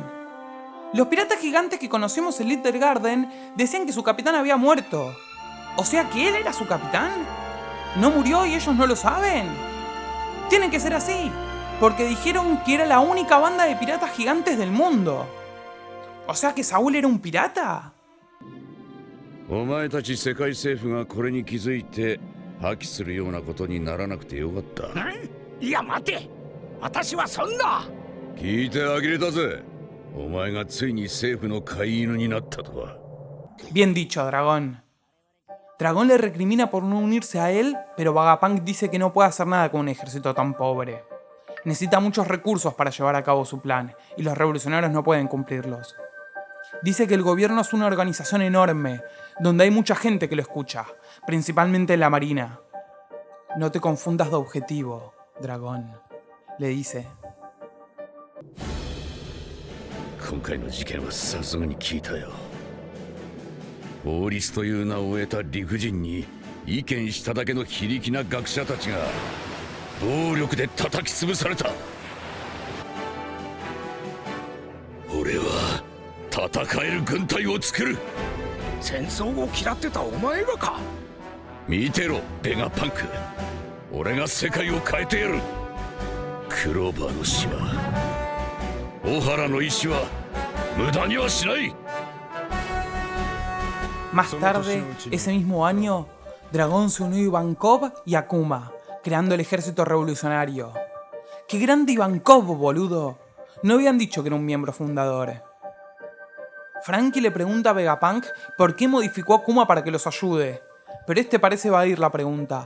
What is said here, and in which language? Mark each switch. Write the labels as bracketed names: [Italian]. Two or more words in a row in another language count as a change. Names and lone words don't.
[Spanish] Los piratas gigantes que conocimos en Little Garden decían que su capitán había muerto. O sea que él era su capitán. ¿No murió y ellos no lo saben? Tienen que ser así, porque dijeron que era la única banda de piratas gigantes del mundo. O sea que Saúl era un pirata. [Japanese] お前たち世界政府がこれに気づいて破棄するようなことにならなくてよかった。いや待て、私はそんな。聞いてあげれたぜ。お前がついに政府の飼い犬になったとは。 [Spanish] Bien dicho, Dragón. Dragón le recrimina por no unirse a él, pero Vegapunk dice que no puede hacer nada con un ejército tan pobre. Necesita muchos recursos para llevar a cabo su plan, y los revolucionarios no pueden cumplirlos. Dice que el gobierno es una organización enorme, donde hay mucha gente que lo escucha, principalmente en la marina. No te confundas de objetivo, Dragón, le dice. [Japanese] 今回の事件はさすがに聞いたよ。法律という名を得た理不尽に意見しただけの非力な学者たちが暴力で叩き潰された。俺は戦える軍隊を作る。戦争を嫌ってたお前がか。見てろ、ベガパンク。俺が世界を変えてやる。クローバーの死は、オハラの意志は無駄にはしない。 [Spanish] Más tarde, ese mismo año, Dragón se unió a Ivankov y Akuma, creando el ejército revolucionario. ¡Qué grande Ivankov, boludo! No habían dicho que era un miembro fundador. Franky le pregunta a Vegapunk por qué modificó a Akuma para que los ayude, pero este parece evadir la pregunta.